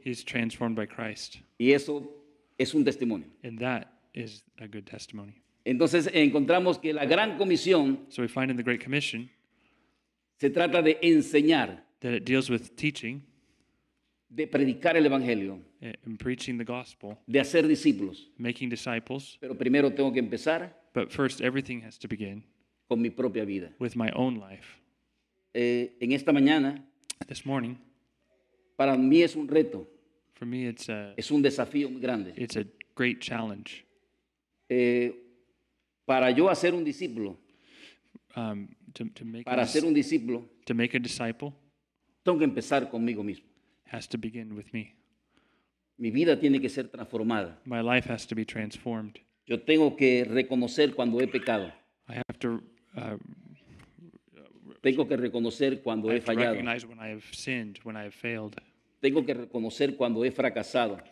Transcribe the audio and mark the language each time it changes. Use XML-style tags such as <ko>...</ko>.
<en>He's transformed by Christ.</en> <es>Y eso es un testimonio.</es> <en>And that is a good testimony.</en> <es>Entonces encontramos que la gran comisión</es> <en>So we find in the Great Commission</en> <es>se trata de enseñar,</es> <en>that it deals with teaching</en> <es>de predicar el evangelio,</es> <en>and preaching the gospel,</en> <es>de hacer discípulos.</es> <en>making disciples.</en> <es>Pero primero tengo que empezar</es> <en>But first, everything has to begin</en> <es>con mi propia vida.</es> <en>with my own life.</en> <es>En esta mañana,</es> <en>This morning,</en> <es>para mí es un reto,</es> <en>for me, it's a</en> <es>es un desafío muy grande.</es> <en>great challenge.</en> <es>Para yo hacer un discípulo,</es> <en>To make</en> <es>para ser un discípulo,</es> <en>to make a disciple</en> <es>tengo que empezar conmigo mismo.</es> <en>has to begin with me.</en> <es>Mi vida tiene que ser transformada.</es> <en>My life has to be transformed.</en> <es>Yo tengo que reconocer cuando he pecado.</es> <en>I have to</en> <es>Tengo que reconocer cuando he fallado.</es> <en>recognize when I have sinned, when I have failed.</en> <es>Tengo que reconocer cuando he fracasado</es>